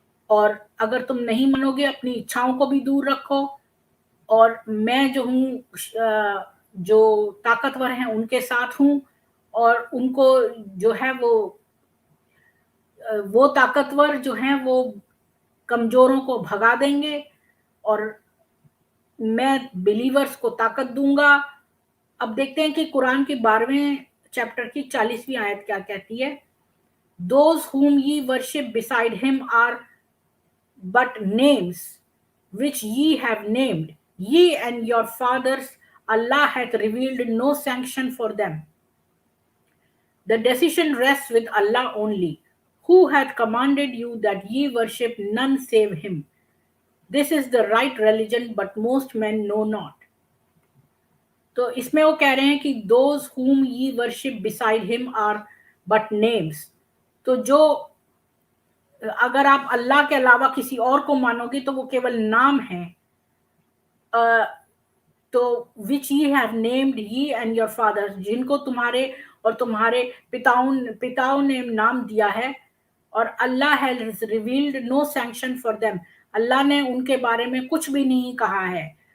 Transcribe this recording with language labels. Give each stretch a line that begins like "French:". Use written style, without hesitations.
Hindi: और अगर तुम नहीं मानोगे अपनी इच्छाओं को भी दूर रखो, और मैं जो हूं जो ताकतवर हैं उनके साथ हूं, और उनको जो है वो ताकतवर जो हैं वो कमजोरों को भगा देंगे, और मैं बिलीवर्स को ताकत दूंगा। अब देखते हैं कि कुरान के 12वें चैप्टर की 40वीं आयत क्या कहती है।
English: Those whom ye worship beside him are but names which ye have named, ye and your fathers. Allah hath revealed no sanction for them. The decision rests with Allah only, who hath commanded you that ye worship none save him. This is the right religion, but most men know not.
Hindi: तो इसमें वो कह रहे हैं कि
English: those whom ye worship beside him are but names,
Hindi: तो जो अगर आप अल्लाह के अलावा किसी और को मानोगे तो वो केवल नाम है, तो
English: which ye have named he and your father,
Hindi: जिनको तुम्हारे और तुम्हारे पिताओं ने नाम दिया है, और
English: Allah has revealed no sanction for them,
Hindi: अल्लाह ने उनके बारे में कुछ भी नहीं कहा है।